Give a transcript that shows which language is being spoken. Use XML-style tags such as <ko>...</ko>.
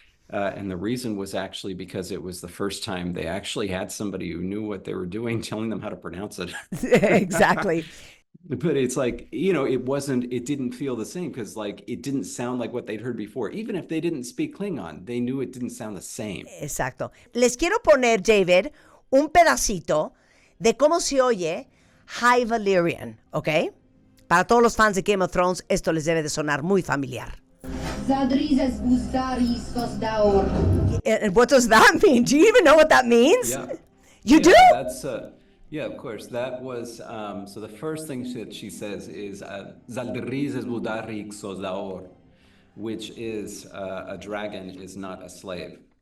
<en>And the reason was actually because it was the first time they actually had somebody who knew what they were doing telling them how to pronounce it. Exactly. But it's like, it didn't feel the same because, like, it didn't sound like what they'd heard before. Even if they didn't speak Klingon, they knew it didn't sound the same.</en> <es>Exacto. Les quiero poner, David, un pedacito de cómo se oye High Valyrian, ¿ok? Para todos los fans de Game of Thrones, esto les debe de sonar muy familiar.</es> <en>And what does that mean? Do you even know what that means? Yeah. You do? That's yeah, of course. That was so the first thing that she says is which is a dragon is not a slave.</en>